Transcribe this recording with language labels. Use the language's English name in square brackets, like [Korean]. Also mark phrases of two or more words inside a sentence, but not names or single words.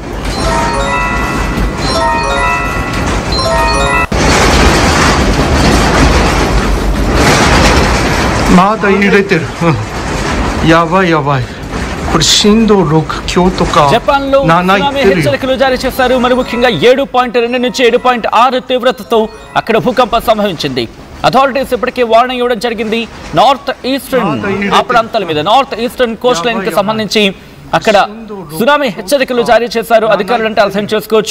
[Japanese] まだ揺れてる。やばいやばい。これ震度6強とか7いってるよ。 [Telugu] హెచ్చరికలు జారీ చేశారు. మరి ముఖ్యంగా 7.2 నుంచి 7.6 తీవ్రతతో అక్కడ భూకంపం సంభవించింది. అథారిటీస్ ఇప్పటికే వార్నింగ్ ఇవ్వడం జరిగింది. [English] north eastern [Telugu] ఆ ప్రాంతాల మీద, [English] north eastern coast line [Telugu] కి సంబంధించి అక్కడ సునామీ హెచ్చరికలు జారీ చేశారు అధికారులు అంటే అర్థం చేసుకోవచ్చు.